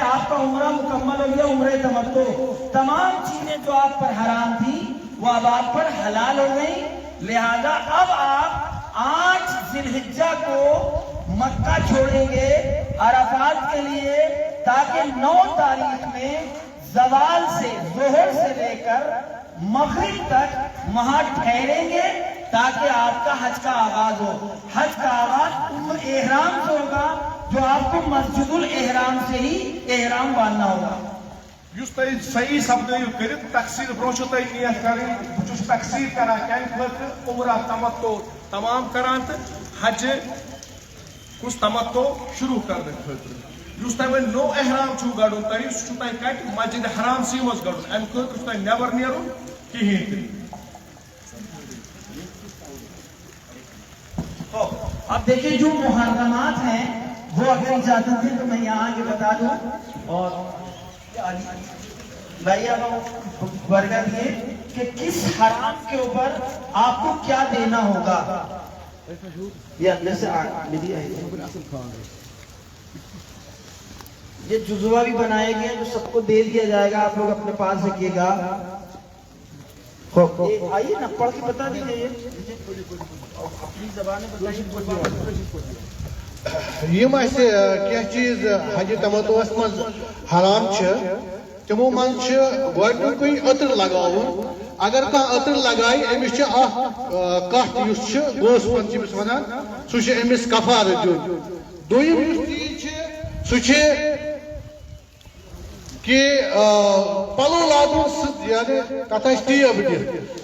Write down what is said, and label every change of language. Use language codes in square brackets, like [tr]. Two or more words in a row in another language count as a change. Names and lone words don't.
[ur] آپ کا عمرہ مکمل ہو گیا عمرہ تمتع. تمام چیزیں جو آپ پر حرام تھی وہ اب آپ پر حلال ہو گئی، لہذا اب آپ 8 ذی الحجہ کو مکہ چھوڑیں گے عرفات کے لیے تاکہ 9 تاریخ میں زوال سے ظہر سے لے کر مغرب تک وہاں ٹھہریں گے تاکہ آپ کا حج کا آغاز ہو. حج کا آغاز احرام سے ہوگا جو آپ کو مسجد الاحرام سے ہی احرام باندھنا ہوگا. [ks] یُس تۄہہِ صحیح سبدٲیِو کٔرِتھ تقسیٖر برونٛہہ چھو تۄہہِ نیت کَرٕنۍ بہٕ چھُس تقسیٖر کران کَمہِ خٲطرٕ عمرہ تمتع تمام کران تہٕ حجہِ کُس تمتع شروٗع کرنہٕ خٲطرٕ. یُس تۄہہِ وۄنۍ نوٚو احرام چھُو گَڑُن تۄہہِ سُہ چھُو تۄہہِ کَتہِ مسجد حرامسٕے منٛز گَڑُن اَمہِ خٲطرٕ چھُ تۄہہِ نٮ۪بر نیرُن کِہیٖنۍ تہِ. [ur] اب دیکھیں جو محرمات ہیں وہ اگر اجازت ہے تو میں یہاں آگے بتا دوں. اور بھائی آپ ورگا دیے کہ کس حرام کے اوپر آپ کو کیا دینا ہوگا. یہ اندر سے یہ جزوہ بھی بنائے گئے جو سب کو دے دیا جائے گا، آپ لوگ اپنے پاس رکھیے گا. آئیے نا پڑھ کے بتا دیجیے اپنی زبان میں بتائیے. [ks] یم اسہ کی چیز حج تمتعس مز حرام تمو من گۄڈنیُکُے عطر لگاون. اگر کانٛہہ عطر لگایہِ أمِس اکھ کتھ یُس گوس پن أمِس ونان سُہ أمِس کفارٕ دیُن. دوٚیِم یُس چیٖز چھُ سُہ کہ پلو لاگُن یعنی تتھ آسہِ ٹیب دِتھ.